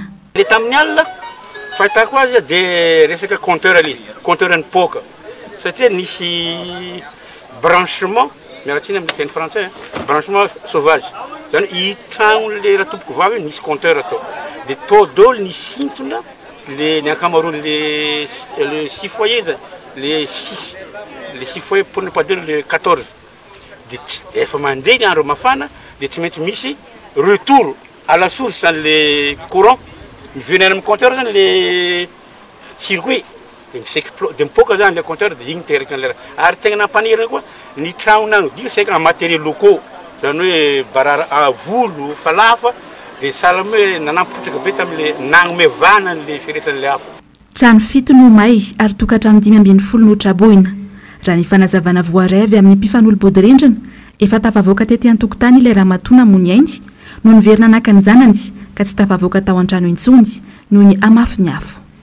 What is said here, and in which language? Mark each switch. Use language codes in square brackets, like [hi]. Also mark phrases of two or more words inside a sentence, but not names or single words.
[mg] le tamin'ny alina fahitako azy dia resaka compteur izy compteur ny poka satria nisy branchement miaratsiny amin'ny [fr] teny français branchement sauvage [mg] zany hitragno le raha tompoko vavy nisy compteur atao dia todolo ny sintona le ny ankamaroany le 6 foyer zany le 6 foyer [fr] pour ne pas dire [mg] le 14 dia efa mandeha ny andro mafana dia tsy maintsy misy [fr] retour à la source [mg] zany le courant miveny any amin'ny compteur zany le circuit dia mipoka zany le compteur dia igny teraka an'le raha ary tegna nampanirana koa ny tragnonagno dia saika [fr] en matériel locaux [mg] zany hoe barara volo falafa dia salama hoe nanampipotraka be tamin'le nagnome vana n'le firetan'le hafa trano 7 no may ary tokantrano 520 no traboina raha ny fanazavana voaray avy amin'ny mpifanolo-bodyrindrina efa tafavoaka tety an-tokotany ilay raha matona mony ainy no niverina naka ny zanany ka tsy tafavoaka tao an-trano intsony noho ny amafy ny afo